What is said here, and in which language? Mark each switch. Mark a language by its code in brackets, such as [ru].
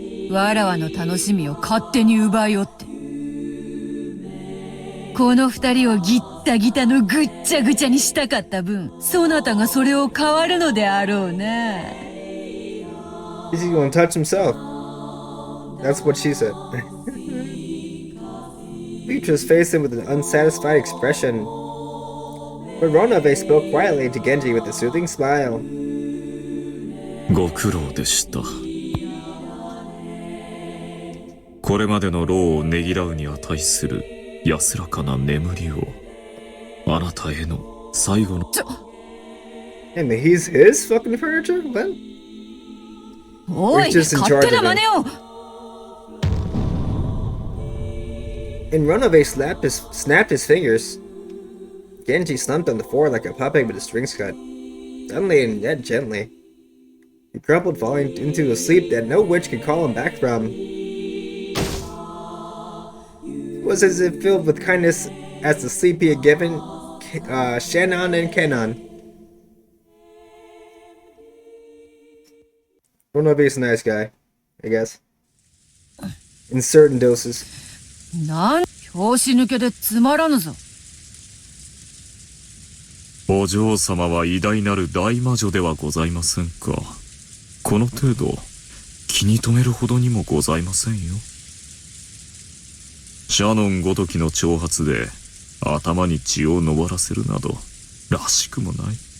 [ja] わらわの楽しみを勝手に奪いおって。この二人をギッタギタのぐっちゃぐちゃにしたかった分、そなたがそれを変わるのであろうな。 [en] He's gonna touch himself. That's what she said. Beatrice faced him with an unsatisfied expression. But Ronove spoke quietly to Genji with a soothing smile. [ja] ご苦労でした。これまでの労をねぎらうに値する安らかな眠りを、あなたへの最後の。 [en] And he's his fucking furniture? What? [ja] おい、勝手な真似を。 [en] And Ronove snapped his fingers. Genji slumped on the floor like a puppet with his strings cut. Suddenly and yet gently, he crumpled, falling into a sleep that no witch could call him back from. It was as if filled with kindness as the sleep he had given Shannon and Kenon. Ronove's a nice guy, I guess. In certain doses. [ja] なん拍子抜けでつまらぬぞ。お嬢様は偉大なる大魔女ではございませんか。この程度気に留めるほどにもございませんよ。シャノンごときの挑発で頭に血を上らせるなどらしくもない。